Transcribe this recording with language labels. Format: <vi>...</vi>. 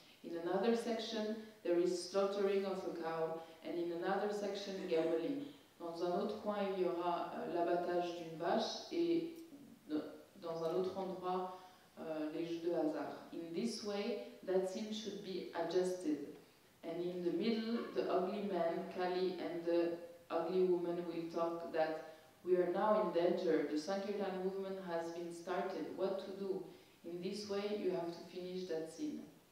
<en>In another section, there is slaughtering of a cow, and in another section, gambling.</en> <fr>Dans un autre coin, il y aura l'abattage d'une vache, et dans un autre endroit, les jeux de hasard.</fr> <en>In this way, that scene should be adjusted. And in the middle, the ugly man, Kali, and the ugly woman will talk that we are now in danger, the Sankirtan movement has been started, what to do? In this way, you have to finish that scene.</en>